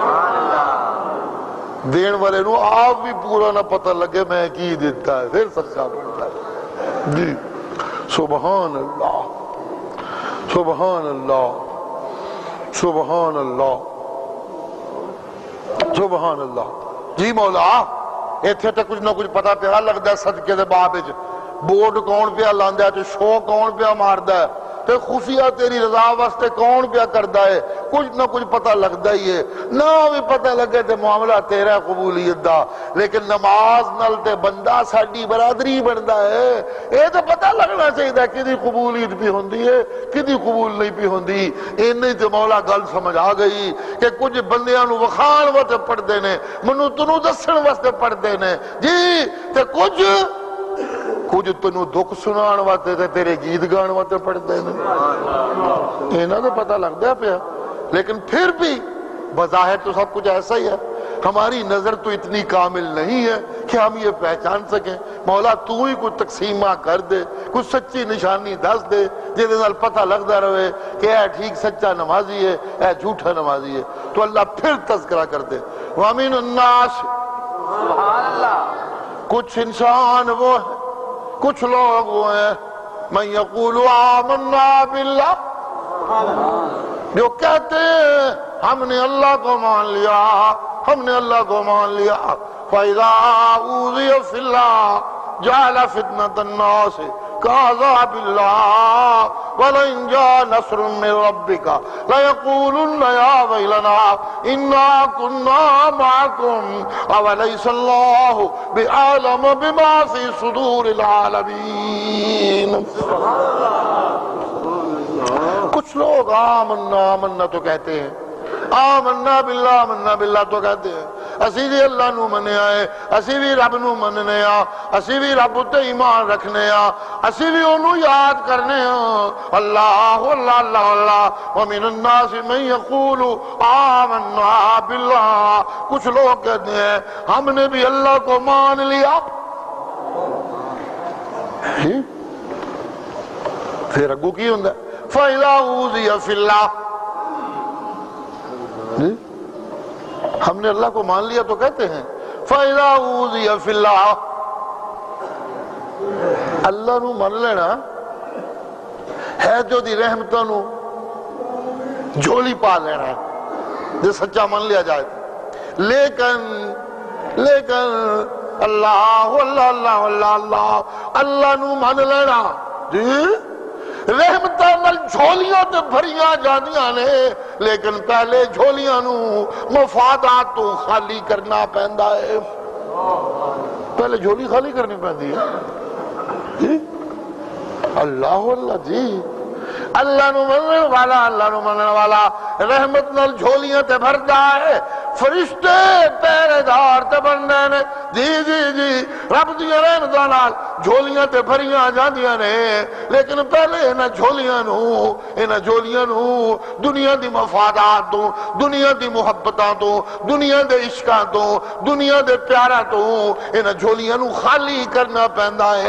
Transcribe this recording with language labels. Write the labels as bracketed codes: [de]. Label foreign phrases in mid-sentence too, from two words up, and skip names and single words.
[pa] دین والے نو آپ بھی پورا نہ پتہ لگے میں کی دیتا ہے، پھر صدقہ بنتا ہے جی۔ [ar] سبحان اللہ، سبحان اللہ، سبحان اللہ، سبحان اللہ جی۔ [pa] مولا ایتھے تے کچھ نہ کچھ پتہ پیا لگدا ہے صدقے دے باب وچ، بورڈ کون پیا لاندا ہے تے شو کون پیا ماردا ہے تے خفیہ تیری رضا واسطے کون پیا کردا ہے، کچھ نہ کچھ پتہ لگدا ہی ہے۔ نہ بھی پتہ لگے تے معاملہ تیرا قبولیت دا، لیکن نماز نال تے بندہ ساڈی برادری بندا ہے، اے تے پتہ لگنا چاہیے کدی قبولیت بھی ہوندی ہے کدی قبول نہیں بھی ہوندی۔ اینی تے مولا گل سمجھ آ گئی کہ کچھ بندیاں نو وکھان واسطے پڑھدے نے، منوں تنوں دسن واسطے پڑھدے نے جی، تے کچھ تینوں دکھ سنان واسطے تے تیرے گیت گان واسطے پڑھدے نے، انہاں دا پتہ لگدا پیا۔ [ur] لیکن پھر بھی بظاہر تو سب کچھ ایسا ہی ہے، ہماری نظر تو اتنی کامل نہیں ہے کہ ہم یہ پہچان سکیں۔ [pa] مولا تو ہی کچھ تقسیمہ کر دے، کچھ سچی نشانی دس دے جس نال پتہ لگدا رہے کہ اے ٹھیک سچا نمازی ہے، اے جھوٹا نمازی ہے۔ [ur] تو اللہ پھر تذکرہ کر دے، [ar] وَمِنُ النَّاسِ، سبحان اللہ، [ur] کچھ انسان وہ ہیں، کچھ لوگ وہ ہیں، [ar] من یقول آمنا باللہ، [ur] جو کہتے ہیں ہم نے اللہ کو مان لیا، ہم نے اللہ کو مان لیا، [ar] فَإِذَا أُوذِيَ فِي اللَّهِ جَعَلَ فِتْنَةَ النَّاسِ كَعَذَابِ اللَّهِ وَلَئِنْ جَاءَ نَصْرٌ مِّن رَّبِّكَ لَيَقُولُنَّ يَا وَيْلَنَا إِنَّا كُنَّا مَعَكُمْ أَوَلَيْسَ اللَّهُ بِأَعْلَمَ بِمَا فِي صُدُورِ الْعَالَمِينَ۔ [ur] کچھ لوگ [ar] آمنا آمنا [ur] تو کہتے ہیں، [ar] آمنا باللہ آمنا باللہ [ur] تو کہتے ہیں، [pa] اسی بھی اللہ نو مننے آئے، اسی بھی رب نو مننے آ، اسی بھی رب تے ایمان رکھنے آ، اسی بھی انہوں یاد کرنے آ، اللہ اللہ اللہ اللہ۔ [ar] وَمِنَ النَّاسِ مَن يَقُولُ آمَنَّا بِاللَّهِ، [ur] کچھ لوگ کہتے ہیں ہم نے بھی اللہ کو مان لیا۔ [pa] پھر اگو کی ہوندہ ہے [ar] فَإِذَا أُوذِيَ فِي اللَّهِ، [ur] ہم نے اللہ کو مان لیا تو کہتے ہیں [ar] فَإِذَا أُوذِيَ فِي اللَّهِ، [pa] اللہ نو مان لینا ہے جو دی رحمتوں نو جھولی پا لینا ہے، جو سچا مان لیا جائے، لیکن اللہ اللہ اللہ اللہ اللہ، اللہ نو مان لینا جی رحمتاں نال جھولیاں تے بھریاں جاندیاں نے، لیکن پہلے جھولیاں نو مفادات تو خالی کرنا پیندا ہے، پہلے جھولی خالی کرنی پیندی ہے جی۔ اللہ اللہ جی، اللہ نو مننے والا، اللہ نو مننے والا رحمت نال جھولیاں تے بھردا ہے، فرشتے پہرے دار تے بندے نے جی جی جی، رب دی رحمتاں نال جھولیاں تے بھریاں جاندیاں نے، لیکن پہلے انہاں جھولیاں نو دنیا دی مفادات تو، دنیا دی محبتاں تو، دنیا دے عشقاں تو، دنیا دے پیاراں تو انہاں جھولیاں نو خالی کرنا پیندا ہے۔